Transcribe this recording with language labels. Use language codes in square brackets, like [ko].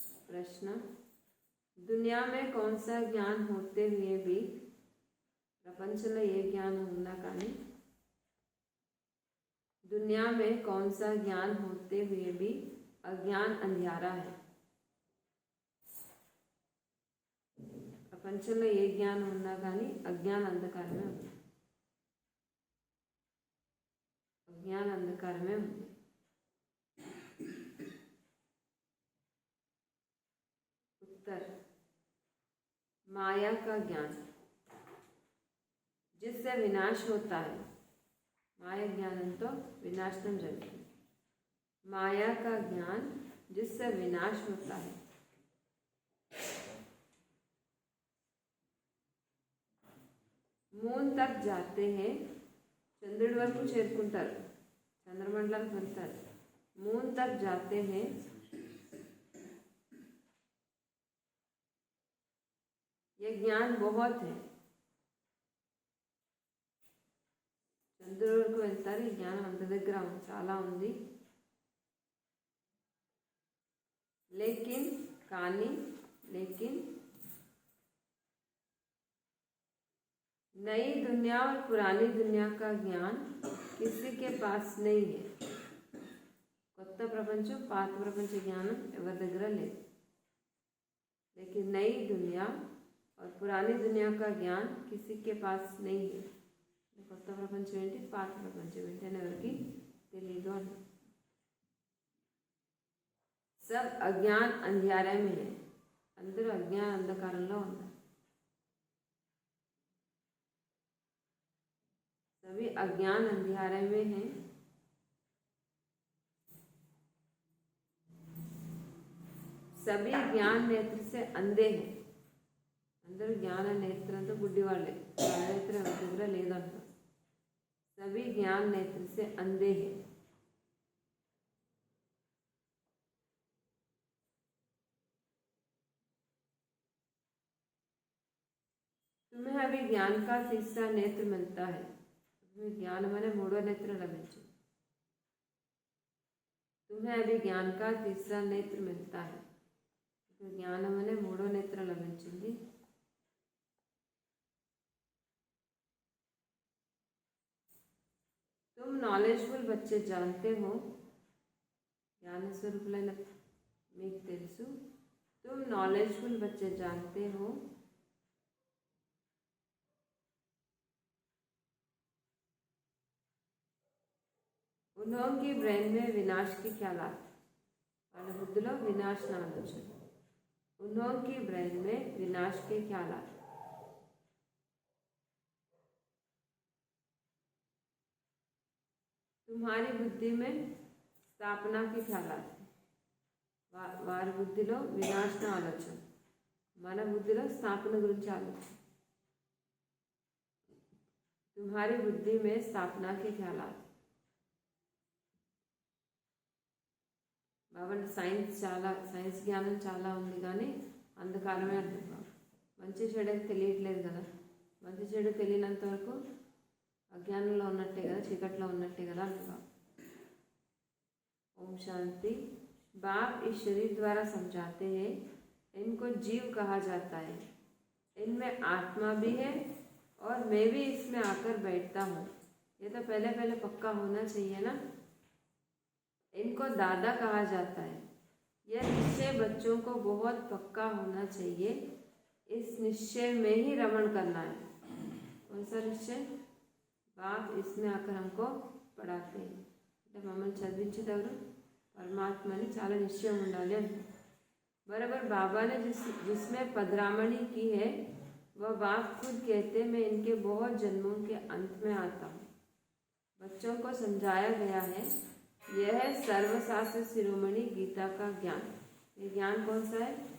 [hi] प्रश्न, दुनिया में कौन सा ज्ञान होते हुए भी [te] ప్రపంచంలో ఏ జ్ఞానం ఉన్నా కానీ [hi] दुनिया में कौन सा ज्ञान होते हुए भी अज्ञान अंधियारा है. [te] ప్రపంచంలో ఏ జ్ఞానం ఉన్నా కానీ అజ్ఞాన అంధకారమే ఉంది. అజ్ఞాన అంధకారమే ఉంది. [hi] उत्तर, माया का ज्ञान जिससे विनाश होता है. [te] माया ज्ञाనంతో विनाशనం జరుగుతుంది. [hi] माया का ज्ञान जिससे विनाश होता है. मून तक जाते हैं. [te] చంద్రుడి వరకు చేరుకుంటారు, చంద్రమండలానికి వెళ్తారు. [hi] मून तक जाते हैं. ये ज्ञान बहुत है. [te] చంద్రుడి వరకు వెళ్తారు. ఈ జ్ఞానం అంత దగ్గర చాలా ఉంది. [hi] लेकिन [te] కానీ [hi] लेकिन नई दुनिया और पुरानी दुनिया का ज्ञान किसी के पास नहीं है. [te] కొత్త ప్రపంచం పాత ప్రపంచ జ్ఞానం ఎవరి దగ్గర లేదు. [hi] लेकिन नई दुनिया और पुरानी दुनिया का ज्ञान किसी के पास नहीं है. [te] కొత్త ప్రపంచం ఏంటి, పాత ప్రపంచం ఏంటి అని ఎవరికి తెలియదు అని. [hi] सब अज्ञान अंधियारे में है. [te] అందరూ అజ్ఞాన అంధకారంలో ఉన్నారు. [hi] सभी अज्ञान अंधियारे में हैं. सभी ज्ञान नेत्र से अंधे हैं. [te] అందరూ జ్ఞాన నేత్రంతో గుడ్డి వాళ్ళే. జ్ఞాన నేత్రం ఎవరి దగ్గర లేదంట. [hi] सभी ज्ञान नेत्र से अंधे हैं. तुम्हें अभी ज्ञान का तीसरा नेत्र मिलता है. तुम्हें ज्ञान माने [te] మూడో నేత్రం లభించింది. [hi] तुम्हें अभी ज्ञान का तीसरा नेत्र मिलता है. [te] జ్ఞానం అనే మూడో నేత్రం లభించింది. [hi] तुम नॉलेजफुल बच्चे जानते हो. [te] ज्ञान स्वरूपुలైన మీకు తెలుసు. [hi] तुम नॉलेजफुल बच्चे जानते हो. उन्होंने ब्रेन में विनाश की ख्यालात. [te] వాళ్ళ బుద్ధిలో వినాశన ఆలోచన. [hi] उन्होंने ब्रेन में विनाश के ख्यालात. तुम्हारी बुद्धि में स्थापना के ख्यालात. [te] వారి బుద్ధిలో వినాశన ఆలోచన. మన బుద్ధిలో స్థాపన గురించి ఆలోచన. [hi] तुम्हारी बुद्धि में स्थापना के ख्यालात. [te] బాబంటే సైన్స్ జ్ఞానం చాలా ఉంది కానీ అంధకారమే అర్థం కాదు. మంచి చెడు తెలియట్లేదు కదా. మంచి చెడు తెలియనంత వరకు అజ్ఞానంలో ఉన్నట్టే కదా, చీకట్లో ఉన్నట్టే కదా అర్థం. [hi] ओम शांति. बाप इस शरीर द्वारा समझाते हैं इनको जीव कहा जाता है. इनमें आत्मा भी है और मैं भी इसमें आकर बैठता हूँ. ये तो पहले पक्का होना चाहिए ना. इनको दादा कहा जाता है. यह निश्चय बच्चों को बहुत पक्का होना चाहिए. इस निश्चय में ही रमण करना है. कौन सा निश्चय? बाप इसमें आकर हमको पढ़ाते हैं. [te] అంటే మమ్మల్ని చదివించేటప్పుడు పరమాత్మని చాలా నిశ్చయం ఉండాలి అంటే [hi] बराबर बाबा ने जिसमें पधरामणी की है वह बाप खुद कहते मैं इनके बहुत जन्मों के अंत में आता हूँ। बच्चों को समझाया गया है यह सर्वशास्त्र शिरोमणि गीता का ज्ञान। ये ज्ञान कौन सा है?